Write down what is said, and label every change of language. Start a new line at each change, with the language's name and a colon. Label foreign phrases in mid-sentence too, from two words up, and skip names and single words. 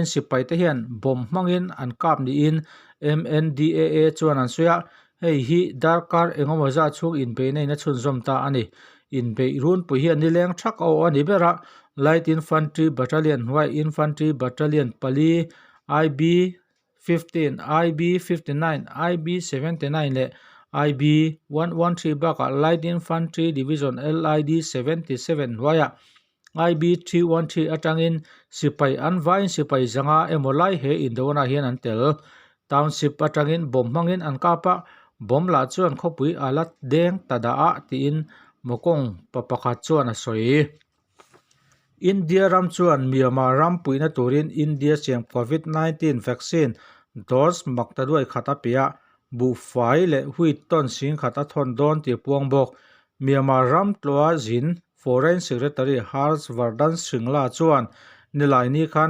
Mizo: sipai te hian bom mangin an kap ni in MNDAA chuan an suya hei hi darkar engomaza chung in be nei na chun zomta ani in be run pu hian ni leng thak o ani bera
English: light infantry battalion white infantry battalion
Mizo: pali IB 15 IB 59 IB 79 le IB 113 baka
English: light infantry division
Mizo: LID 77 waya IB 313 atangin sipai anvain sipai zanga emolai he indona hian an tel township atangin bom mangin an kapa bom la chuan khopui alat deng tada a tin mokong papakha chuan a soi India ram chuan Myanmar ram puina turin India siam COVID-19
English: vaccine dose
Mizo: maktaduai khata pia bu fai le hui ton sing khata thon don ti puang bok Myanmar ram tloa zin
English: Foreign Secretary
Mizo: Harshvardhan Shringla chuan nilai ni khan